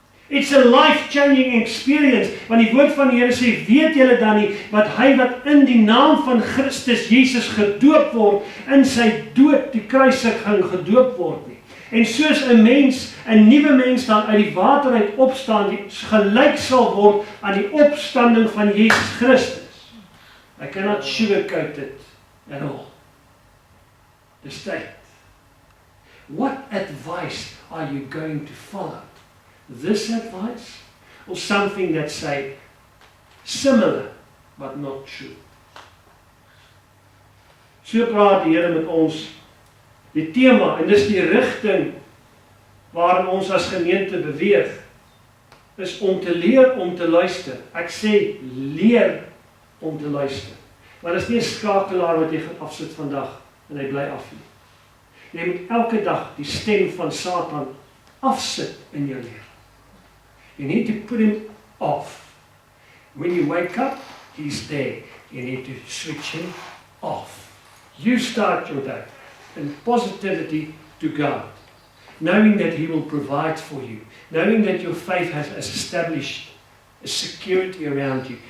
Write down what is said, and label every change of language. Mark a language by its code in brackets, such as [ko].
[en] It's a life-changing experience, [af] want die woord van die Here sê, weet julle dan nie, wat hy wat in die naam van Christus Jesus gedoop word, in sy dood die kruisiging gedoop word nie. En soos 'n mens, 'n nuwe mens dan uit die water uit opstaan, die gelyk sal word aan die opstanding van Jesus Christus. [en] I cannot sugarcoat it at all. [af] Dis tyd. [en] What advice are you going to follow? This advice or something that's say similar but not true? [af] So praat die Here met ons. Die tema, en dis die rigting waarin ons as gemeente beweeg, is om te leer om te luister. Ek sê leer om te luister. Maar dit is nie 'n skakelaar wat jy gaan afsit vandag en hy bly af nie. Jy moet elke dag die stem van Satan afsit in jou lewe. [en] You need to put him off. When you wake up, he's there. You need to switch him off. You start your day in positivity to God, knowing that he will provide for you, knowing that your faith has established a security around you.